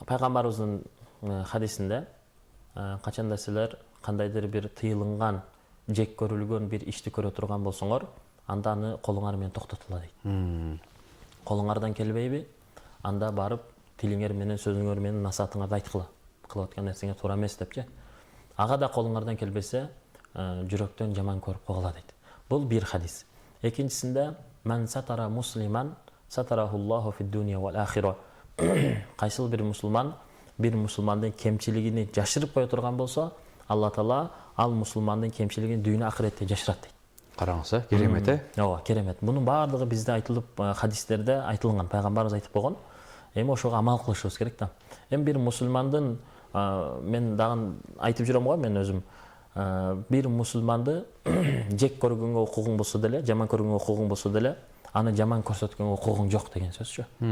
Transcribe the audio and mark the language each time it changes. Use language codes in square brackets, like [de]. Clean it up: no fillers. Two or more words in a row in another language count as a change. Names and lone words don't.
[ky] пайгамбарыбыздын хадисинде качанда силер кандайдыр бир тыйылган, жек көрүлгөн бир ишти көрө турган болсоңор, анда аны колуңар менен токтотула дейт. Колуңардан келбейби? Анда барып тилиңер менен, сөзүңөр менен насаатыңарды айткыла. Кылып аткан нерсеңе туура эмес депчи. Ага да колуңардан келбесе, жүрөктөн жаман көрүп койгула дейт. Бул бир хадис. [ar] Экинчисинде من ستر مسلما ستره الله في الدنيا والآخرة. [ky] Кайсыл бир мусулмандын кемчилигини жашырып кое турган болсо, Алла Таала ал мусулмандын кемчилигин дүйнө ахиретте жашырат дейт. Караңыз, керемет. Ооба, керемет. Мунун баардыгы бизде айтылып, хадистерде айтылган, пайгамбарыбыз айтып койгон. Эми ошого амал кылышыбыз керек да. Эми бир мусулмандын, мен дагы айтып жүрөм го, мен өзүм бир мусулманды жек көргөнгө укугуң болсо деле, жаман көргөнгө укугуң болсо деле, аны жаман көрсөткөнгө укугуң жок деген сөзчү.